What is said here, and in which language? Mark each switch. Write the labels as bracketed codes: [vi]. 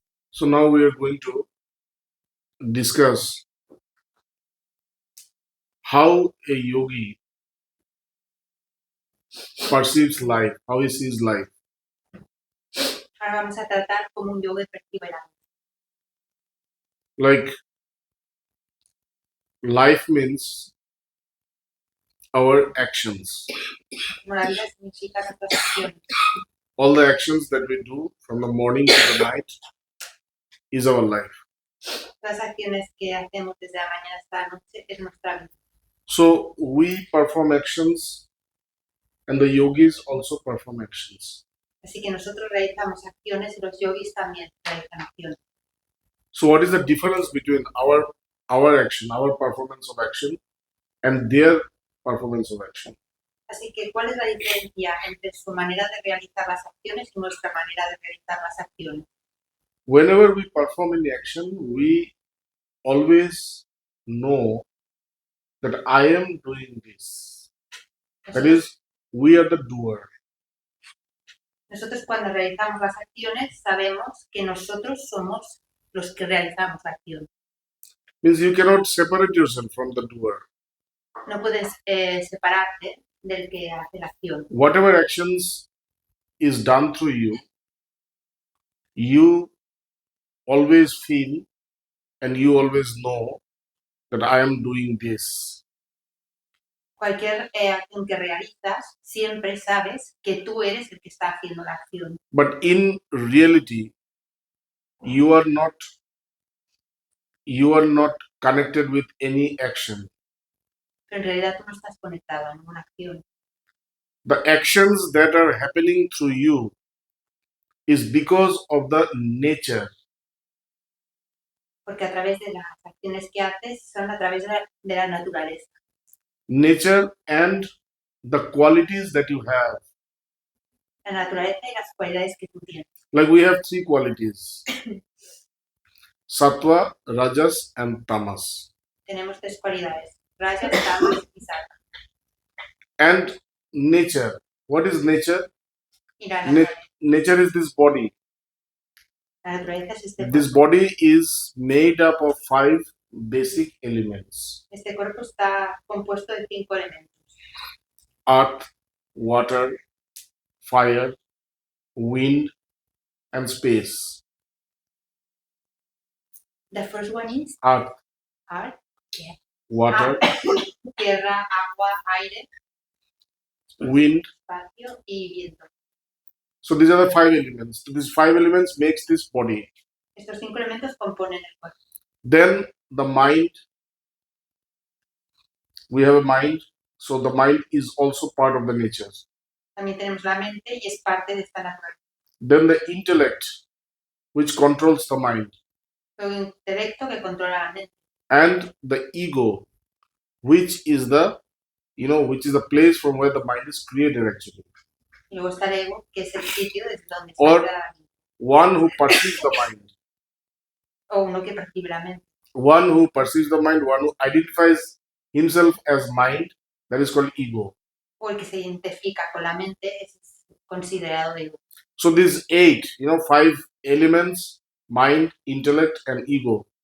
[en] So now we are going to discuss how a yogi perceives life, how he sees life. [es] Ahora vamos a tratar cómo un yogi percibe la vida. [en] Like, life means our actions. [es] Como la vida significa nuestras acciones. [en] All the actions that we do from the morning to the night is our life. [es] Las acciones que hacemos desde la mañana hasta la noche es nuestra vida. [en] So we perform actions and the yogis also perform actions. [es] Así que nosotros realizamos acciones y los yogis también realizan acciones. [en] So what is the difference between our action, our performance of action, and their performance of action? [es] Así que, ¿cuál es la diferencia entre su manera de realizar las acciones y nuestra manera de realizar las acciones? [en] Whenever we perform any action, we always know that I am doing this. That is, we are the doer. [es] Nosotros cuando realizamos las acciones sabemos que nosotros somos los que realizamos la acción. [en] Means you cannot separate yourself from the doer. [es] No puedes separarte del que hace la acción. [en] Whatever actions is done through you, you always feel and you always know that I am doing this. [es] Cualquier acción que realizas, siempre sabes que tú eres el que está haciendo la acción. [en] But in reality, you are not connected with any action. [es] Pero en realidad tú no estás conectado a ninguna acción. [en] The actions that are happening through you is because of the nature. [es] Porque a través de las acciones que haces son a través de la naturaleza. [en] Nature and the qualities that you have. [es] La naturaleza y las cualidades que tú tienes. [en] Like we have three qualities. Sattva, Rajas and Tamas. [es] Tenemos tres cualidades. Rajas, Tamas y Sattva. [en] And nature. What is nature? [es] Y la naturaleza. [en] Nature is this body. [es] La naturaleza es este cuerpo. [en] This body is made up of 5 basic elements. [es] Este cuerpo está compuesto de 5 elementos. [en] Earth, water, fire, wind, and space. The first one is Earth, earth, yeah. water, [es] Tierra, agua, aire, [en] wind. [es] espacio y viento. [en] So these are the 5 elements. So these 5 elements makes this body. [es] Estos 5 elementos componen el cuerpo. [en] Then the mind. We have a mind. So the mind is also part of the nature. [es] También tenemos la mente y es parte de esta naturaleza. [en] Then the intellect, which controls the mind. [es] El intelecto que controla la mente. [en] And the ego, which is the place from where the mind is created actually. [es] Y luego está el ego, que es el sitio desde donde [en] Or [es] está la mente. [en] One who perceives the mind. [es] O uno que percibe la mente. [en] One who perceives the mind, one who identifies himself as mind, that is called ego. [es] O el que se identifica con la mente es considerado ego. [en] So these 8, 5 elements, mind, intellect, and ego.